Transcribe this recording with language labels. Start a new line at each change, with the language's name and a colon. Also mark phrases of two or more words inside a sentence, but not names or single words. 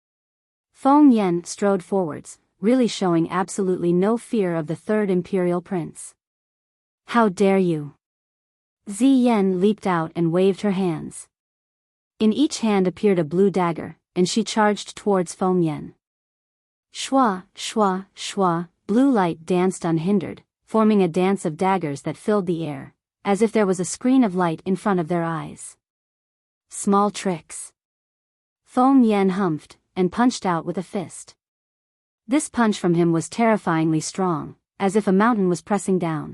English: Feng Yan strode forwards, really showing absolutely no fear of the third imperial prince. "How dare you!" Ziyan leaped out and waved her hands. In each hand appeared a blue dagger, and she charged towards Feng Yan. Shwa, shwa, shwa, blue light danced unhindered, forming a dance of daggers that filled the air, as if there was a screen of light in front of their eyes. Small tricks. Feng Yan humphed, and punched out with a fist. This punch from him was terrifyingly strong, as if a mountain was pressing down.